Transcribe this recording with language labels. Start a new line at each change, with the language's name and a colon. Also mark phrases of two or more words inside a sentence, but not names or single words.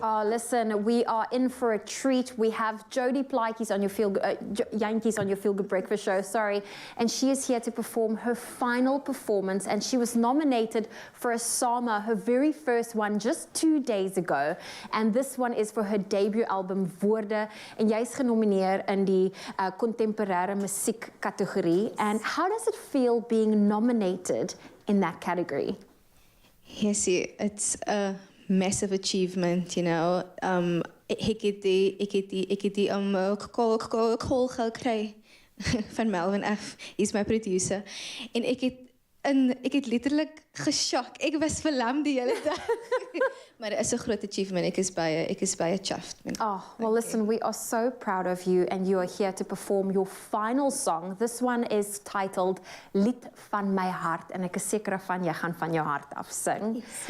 English: Oh, listen, we are in for a treat. We have Jodye Yankees on your Feel Good Breakfast show, sorry. And she is here to perform her final performance. And she was nominated for a SAMA, her very first one, just 2 days ago. And this one is for her debut album, Woorde.
Afrikaans: En jy is genomineer in die contemporary musiek category.
English: And how does it feel being nominated in that category? Yes, it's a massive achievement, you know.
Afrikaans: Ek het die call gekry van Melvin F.
English: He's my producer.
Afrikaans: En ek het letterlik geshock. Ek was verlam die hele dag. Maar dit is 'n groot achievement. Ek is baie chuffed.
English: Oh, well, listen, we are so proud of you, and you are here to perform your final song. This one is titled Lied van my hart,
Afrikaans: en ek is seker van jy gaan van jou hart af sing.
English: Yes.